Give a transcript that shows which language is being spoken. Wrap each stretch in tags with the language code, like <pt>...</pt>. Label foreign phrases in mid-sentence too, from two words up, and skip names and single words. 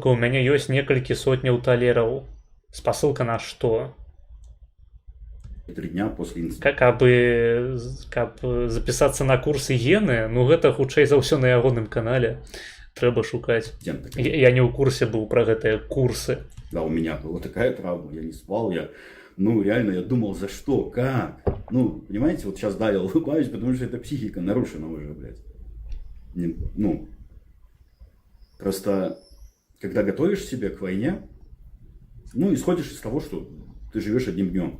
<be>У мяне ёсць некалькі сотняў талераў. Спасылка на што?</be> <ru>3 дня после инцидента.</ru> <be>Каб запісацца на курсы Гены, ну гэта хутчэй за ўсё на ягоным канале. Трэба шукаць. Я не ў курсе быў пра гэтыя курсы.</be> <ru>Да, у меня была такая травма, я не спал, ну реально, я думал, за что, как? Ну, понимаете, вот сейчас, да, я улыбаюсь, потому что это психика нарушена уже, блядь. Ну, просто, когда готовишь себя к войне, ну, исходишь из того, что ты живешь одним днем.</ru>